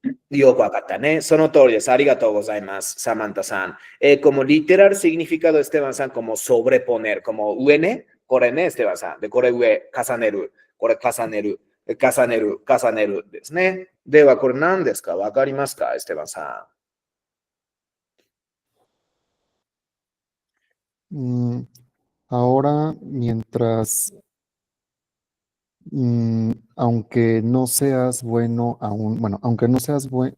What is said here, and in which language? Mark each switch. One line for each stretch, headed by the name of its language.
Japanese: よくわかったね。その通りです。ありがとうございます、サマンタさん。
Spanish: como literal significado, エステバンさん、como sobreponer, como
Japanese: 上ね。これね、エステバンさん。で、これ上、重ねる。これ重ねる。重ねる、重ねるですね。では、これ何ですか？わかりますか？エステバンさん。
Spanish: Ahora, mientras, aunque no seas bueno aún, bueno, aunque no seas